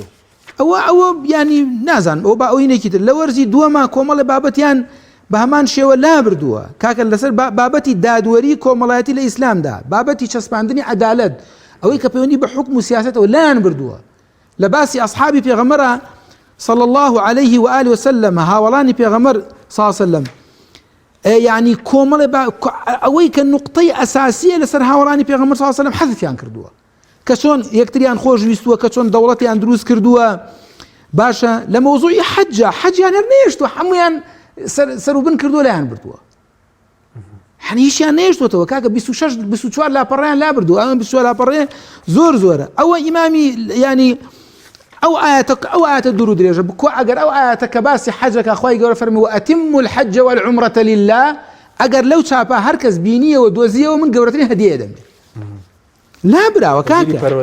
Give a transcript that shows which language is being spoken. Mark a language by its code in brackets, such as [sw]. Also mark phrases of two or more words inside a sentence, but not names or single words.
[ckb] ئەوە ینی نازان ئەو با ئەوینێکی تر لە وەرزی دووەما کۆمەڵە بابەتیان بە هەمان شێوە لابردووە کاکە لەسەر بابەتی دادوەری کۆمەڵایەتی لە ئیسلامدا بابەتی چەسپاندنی عەدالەت ئەوەی کە پەیوەندی بە حکم و سیاسەتەوە لایان بردووە لە باسی ئەصحابی پێغەمبەرە [ar] صلى الله عليه وآله وسلم [ckb] هاوڵانی پێغەمبەر [ar] صلى الله عليه وسلم [ckb] يعني کۆمەڵێ ئەوەی کە نوقتەی ئەساسیە لەسەر هاوڵانی پێغەمبەر [ar] صلى الله عليه وسلم [ckb] حەذفیان کردووە کە چۆن یەکتریان خۆشویستووە کە چۆن دەوڵەتیان دروست کردووە باشە لە مەوزوعی حەجیان هەر نێشتووە هەمویان سەروبن کردووە لایان بردووە هیچیان نێشتوەتەوە کاکە 26-24 لاپەڕیان لا بردووە ئەمە 24 لاپەڕێ زۆرە ئەوە ئیمامی ینی ئەو ئاەتە دوور و درێژە بکۆ ئەگەر ئەو ئاەتە کە باسی حەجەکە خوای گەورە فەرمی [ar] وەئەتیموا الحەجە والعومرەة لله [ckb] ئەگەر لەو چاپە هەر کەس بینیەوە دۆزیەوە من گەورەترین هەدیە دەمێ لا براوە کاکە